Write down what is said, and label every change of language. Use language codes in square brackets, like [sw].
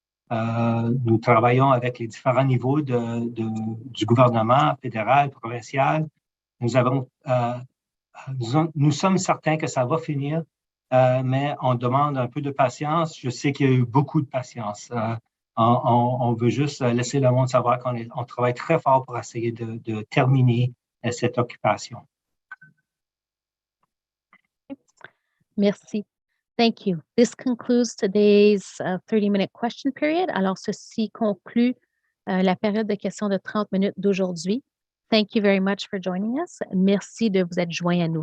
[fr] Nous travaillons avec les différents niveaux du gouvernement fédéral, provincial. Nous sommes certains que ça va finir, mais on demande un peu de patience. Je sais qu'il y a eu beaucoup de patience. On veut juste laisser le monde savoir qu'on travaille très fort pour essayer de terminer cette occupation. Merci. [en] Thank you. This concludes today's 30-minute question period. [fr] Alors, ceci conclut la période de questions de 30 minutes d'aujourd'hui. [en] Thank you very much for joining us. [fr] Merci de vous être joints à nous.